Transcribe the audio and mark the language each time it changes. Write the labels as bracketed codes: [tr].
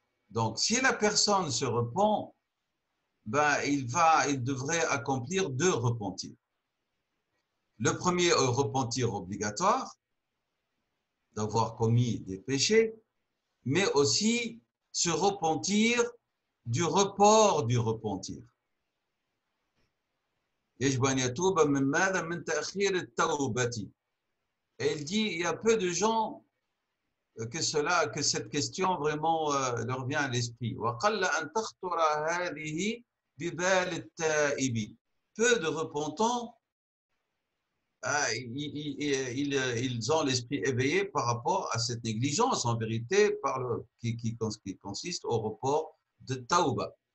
[fr] Donc, si la personne se repent, ben, il devrait accomplir 2 repentirs. Le premier repentir obligatoire, d'avoir commis des péchés, mais aussi se repentir du report du repentir. [ar] يجب أن يتوب من ماذا؟ من تأخير التوبة. [fr] Et il dit, il y a peu de gens que cette question vraiment leur vient à l'esprit. [ar] وَقَلَّ أَن تَخْطُرَ هَذِهِ بِبَالِ التَّائِبِ. [fr] Peu de repentants, ils ont l'esprit éveillé par rapport à cette négligence, en vérité, qui consiste au report de tauba.